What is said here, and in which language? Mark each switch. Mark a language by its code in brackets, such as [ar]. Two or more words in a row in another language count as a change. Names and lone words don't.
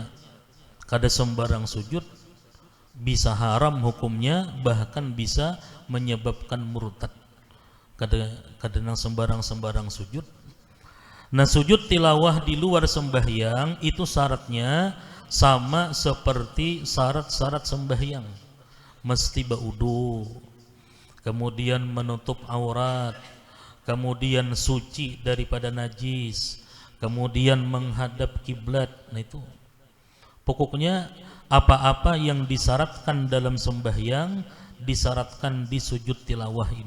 [id] Kada sembarang sujud, bisa haram hukumnya, bahkan bisa menyebabkan murtad. Kada nang sembarang sujud. Nah, sujud tilawah di luar sembahyang itu syaratnya sama seperti syarat-syarat sembahyang. [bjn] Mesti baudu, [id] kemudian menutup aurat, kemudian suci daripada najis, kemudian menghadap kiblat. Nah, itu pokoknya apa-apa yang disyaratkan dalam sembahyang disyaratkan di sujud tilawah ini.